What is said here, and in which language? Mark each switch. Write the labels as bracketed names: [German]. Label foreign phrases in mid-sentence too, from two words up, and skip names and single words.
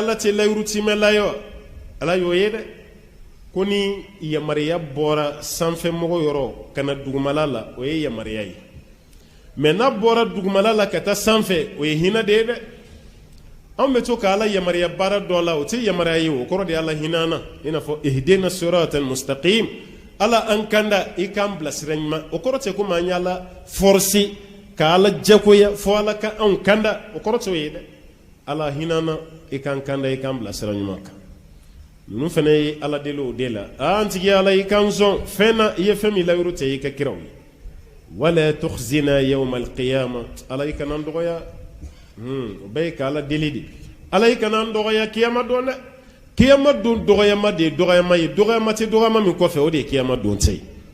[Bambara] ala tɛ layiru timɛla ye wa ala y'o ye dɛ ko ni yamariya bɔra sanfɛmɔgɔ yɔrɔ ka na dugumala la o ye yamariya ye mais n'a bɔra dugumala la ka taa sanfɛ o ye hinɛ de ye dɛ anw bɛ to ka ala yamariya baara dɔ la o tɛ yamariya ye o kɔrɔ de ala hinɛ na i n'a fɔ [Arabic] اهدنا الصراط المستقيم [Bambara] ala an kanda i k'an bilasira ɲuman o kɔrɔ tɛ komi an y'ala forcer ka ala jagoya fo ala ka anw kanda o kɔrɔ tɛ o ye dɛ ala hinɛ na i k'an kanda i k'an bilasira ɲuman kan ninnu fana ye ala deli o de la an tigi ala i k'an sɔn fɛn na i ye fɛn min layiru tɛ i ka kiraw ye [Arabic] ولا تخزنا يوم القيامة [Bambara] ala i kana an dɔgɔya o bɛɛ ye ka ala deli de ala i kana an dɔgɔya kiyama don dɛ kiyama don dɔgɔyama de ye dɔgɔyama ye dɔgɔyama tɛ dɔgɔyama min kɔfɛ o de ye kiyama don tɛ ye